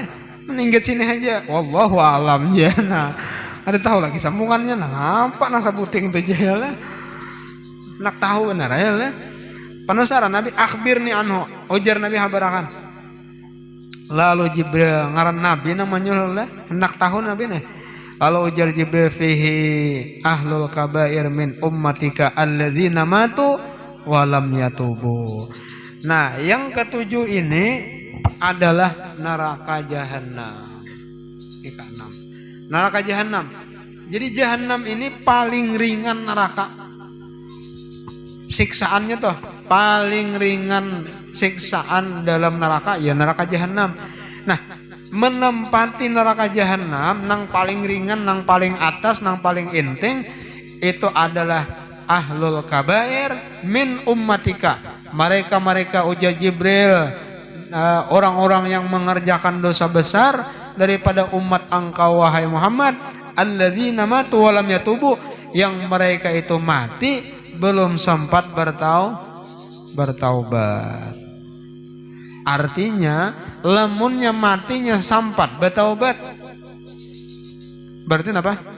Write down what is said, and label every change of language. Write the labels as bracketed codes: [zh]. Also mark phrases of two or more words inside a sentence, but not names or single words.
[bjn] Meninggal sini aja, [ar] والله أعلم [bjn] ya. Nah, ada tahu lagi sambungannya, nah apa nasa puting itu aja lah. Nak tahu benar ya lah. Penasaran Nabi, [ar] أخبرني عنه. [bjn] Ujar Nabi habarakan. Lalu Jibril ngaran Nabi namanya lah, hendak tahu Nabi nih. [ar] Lalu ujar Jibril فيه أهل الكبائر من أمتك الذين ماتوا ولم يتوبوا. [bjn] Nah, yang ke-7 ini adalah neraka jahanam. Ini ke-6. Neraka jahanam. Jadi jahanam ini paling ringan neraka. Siksaannya tuh paling ringan siksaan dalam neraka ya neraka jahanam. Nah, menempati neraka jahanam nang paling ringan, nang paling atas, nang paling inting itu adalah [ar] أهل الكبائر من أمتك. [bjn] mereka ujar Jibril, orang-orang yang mengerjakan dosa besar daripada umat engkau wahai Muhammad, [ar] الذين ماتوا ولم يتوبوا, [bjn] yang mereka itu mati belum sempat bertaubat. Artinya lamunnya matinya sempat bertaubat, berarti apa?